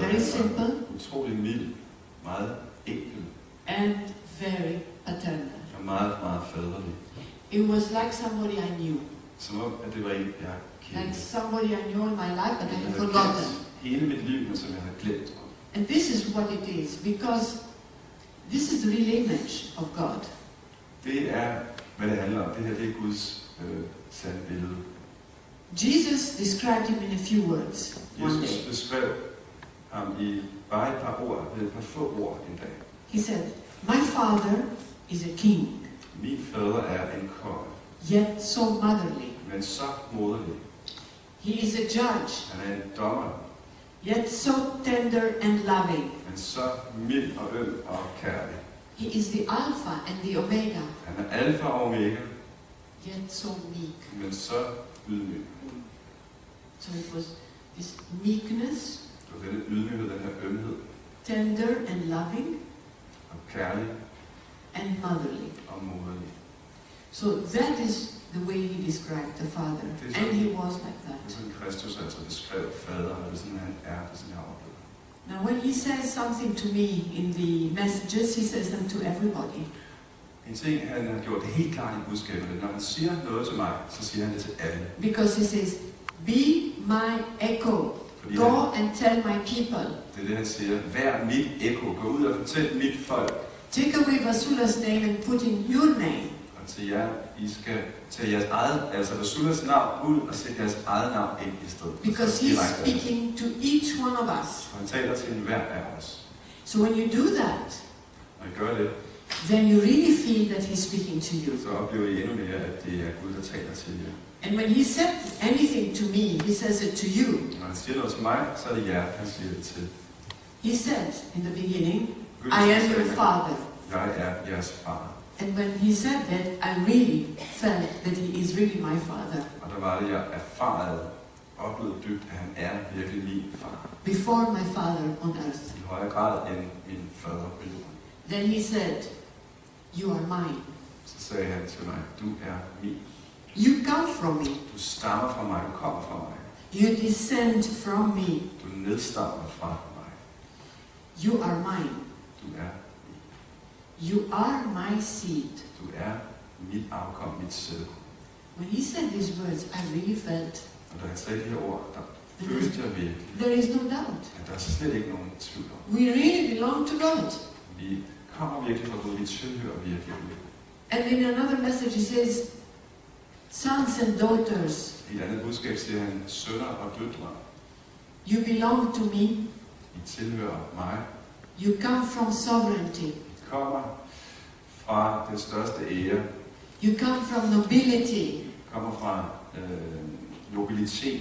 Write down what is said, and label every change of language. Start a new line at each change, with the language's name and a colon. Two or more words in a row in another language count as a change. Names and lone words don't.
English: very
Danish: at han
English: simple,
Danish: var utrolig mild, meget enkel,
English: and very paternal.
Danish: og meget, meget faderlig.
English: It was like somebody I knew,
Danish: Som om, at det var en, jeg
English: like
Danish: kendte.
English: somebody I knew in my life, but I
Danish: Jeg
English: had
Danish: havde
English: forgotten.
Danish: kendt hele mit liv, men som jeg havde glemt.
English: And this is what it is, because this is the real image of God.
Danish: Det er, hvad det handler om. Det her, det er Guds sande billede.
English: Jesus described Him in a few words one
Danish: Jesus
English: day.
Danish: beskrev ham i bare et par ord, ved et par få ord en dag.
English: He said, my Father is a king,
Danish: Min fader er en konge,
English: yet so motherly.
Danish: men så moderlig.
English: He is a judge,
Danish: Han er en dommer,
English: yet so tender and loving.
Danish: men så mild og øm og kærlig.
English: He is the Alpha and the Omega,
Danish: Han er alfa og omega,
English: yet so meek.
Danish: men så ydmyg.
English: So it was this meekness,
Danish: Det var denne ydmyghed, den her ømhed,
English: tender and loving,
Danish: og kærlig
English: and motherly.
Danish: og moderlig.
English: So that is the way He described the Father. And He was like
Danish: Det er
English: that.
Danish: sådan, Kristus altså beskrev faderen, og det er sådan, han er, det er sådan, jeg har oplevet.
English: Now when He says something to me in the messages, He says them to everybody.
Danish: En ting, han har gjort det helt klart i budskabet, når han siger noget til mig, så siger han det til alle.
English: Because He says, be my echo.
Danish: Fordi
English: Go and tell my people.
Danish: det er det, han siger. Vær mit ekko. Gå ud og fortæl mit folk.
English: Take away Vasula's name and put in your name.
Danish: Og Og til jer, I skal tage jeres eget, altså Rasulas navn ud og sætte jeres eget navn ind i stedet.
English: Because he's speaking to each one of us.
Danish: Han taler til enhver af os.
English: So when you do that,
Danish: Når I gør det,
English: then you really feel that he's speaking to you.
Danish: så oplever I endnu mere, at det er Gud, der taler til jer.
English: And when he said anything to me, he says it to you.
Danish: Når han siger noget til mig, så er det jer, han siger det til.
English: He said in the beginning, I am your father.
Danish: Jeg er jeres far.
English: And when he said that, I really felt that he is really my father.
Danish: Og der var det, jeg erfarede, oplevede dybt, at han er virkelig min far.
English: Before my father on earth.
Danish: I højere grad end min fader på jorden.
English: Then he said, you are mine.
Danish: Så sagde han til mig, du er min.
English: You come from me.
Danish: Du stammer fra mig, du kommer fra mig.
English: You descend from me.
Danish: Du nedstammer fra mig.
English: You are mine.
Danish: Du er min.
English: You are my seed.
Danish: Du er mit afkom, mit sæd.
English: When he said these words, I really felt
Danish: Og da han sagde de her ord, der følte jeg virkelig,
English: there is no doubt.
Danish: at der er slet ikke nogen tvivl om.
English: We really belong to God.
Danish: Vi kommer virkelig fra Gud, vi tilhører virkelig Gud.
English: And in another message he says, sons and daughters,
Danish: I et andet budskab siger han, sønner og døtre,
English: you belong to me.
Danish: I tilhører mig.
English: You come from sovereignty.
Danish: I kommer fra den største ære.
English: You come from nobility.
Danish: I kommer fra nobilitet.